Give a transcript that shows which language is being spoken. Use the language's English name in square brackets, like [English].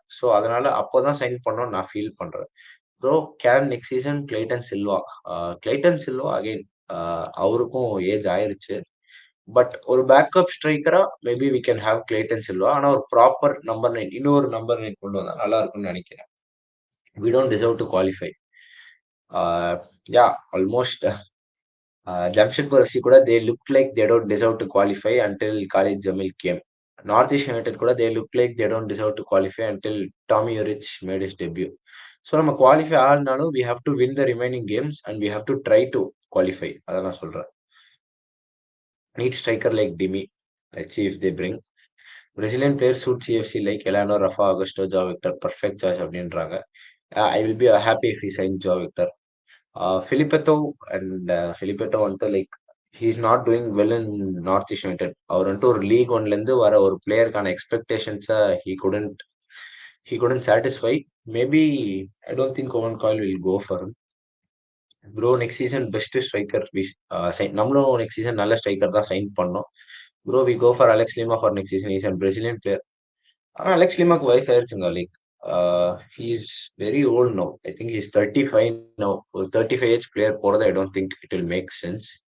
[Tamil] So அதனால அப்போதான் sign பண்ணணும்னு நான் ஃபீல் பண்றேன். Bro can next season Clayton Silva. Clayton Silva again அவருக்கும் ஏஜ் ஆயிருச்சு. [English] But ஒரு backup ஸ்ட்ரைக்கரா maybe we can have Clayton Silva. [Tamil] ஆனா ஒரு ப்ராப்பர் நம்பர் 9 இன்னொரு நம்பர் 9 கொண்டு வந்தா நல்லா இருக்கும்னு நினைக்கிறேன். [English] We don't deserve to qualify. Almost Jamshedpur FC [Tamil] கூட [English] they look like they don't deserve to qualify until Khalid Jamil came. North East United [Tamil] கூட [English] they look like they don't deserve to qualify until Tommy Urich made his debut. So [Tamil] நம்ம qualify ஆகலனாலும் [English] we have to win the remaining games and we have to try to qualify. [Tamil] அதான் நான் சொல்றேன். [English] Need striker like Dimi. Let's see if they bring. Brazilian players suit CFC like Elano, Rafa, Augusto, Joao Victor. Perfect choice [Tamil] அப்படின்றாங்க. [English] I will be happy if he signs Joao Victor. Filipetto Filipetto [Tamil] வந்துட்டு [English] Like he is not doing well in North East United. [Tamil] அவர் வந்துட்டு ஒரு league ஒன்ல இருந்து வர ஒரு பிளேயருக்கான எக்ஸ்பெக்டேஷன்ஸை [English] he couldn't satisfy. Maybe I don't think Owen Coyle will go for him. [Tamil] Bro next season best striker நம்மளும் next season நல்ல striker தான் sign பண்ணோம். [English] Bro we go for Alex Lima for next season. Is a Brazilian player. [Tamil] ஆனா Alex லிமாக்கு வயசு ஆயிருச்சுங்க. [English] Like he is very old now. I think he's 35 now. [Tamil] ஒரு 35 age player போறது [English] I don't think it will make sense.